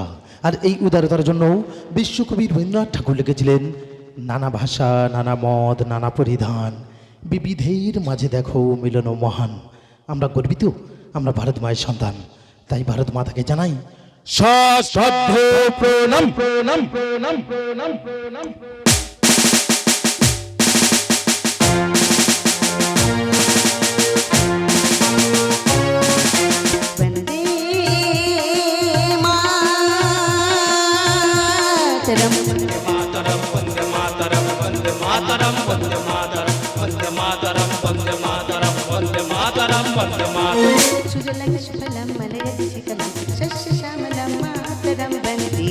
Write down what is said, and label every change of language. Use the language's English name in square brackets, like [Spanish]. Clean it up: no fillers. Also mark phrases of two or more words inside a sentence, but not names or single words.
[Bangla] আর এই উদারতার জন্য বিশ্বকবি রবীন্দ্রনাথ ঠাকুর লিখেছিলেন, নানা ভাষা, নানা মত, নানা পরিধান, বিবিধের মাঝে দেখো মিলন মহান। আমরা গর্বিত, আমরা ভারত মায়ের সন্তান, তাই ভারত মাতাকে জানাই সশ্রদ্ধ প্রণাম প্রণাম প্রণাম প্রণাম প্রণাম। [Sanskrit] वन्दे मातरम्। सुजलं सुफलं मलयजशीतलं शस्यश्यामलं मातरं वन्दे।